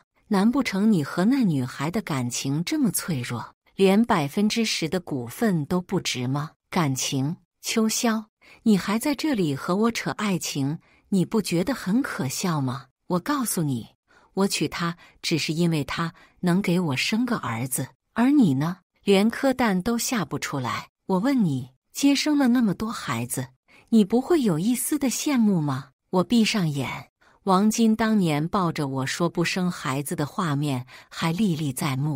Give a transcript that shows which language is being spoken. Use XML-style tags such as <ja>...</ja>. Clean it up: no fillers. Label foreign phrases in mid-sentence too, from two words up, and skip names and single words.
<zh>難不成你和那女孩的感情這麼脆弱，連10%的股份都不值嗎？感情？秋宵，你還在這裡和我扯愛情，你不覺得很可笑嗎？我告訴你，我娶她只是因為她能給我生個兒子，而你呢，連顆蛋都下不出來。我問你，接生了那麼多孩子，你不會有一絲的羨慕嗎？我閉上眼，王金當年抱着我說不生孩子的畫面還歷歷在目。</zh>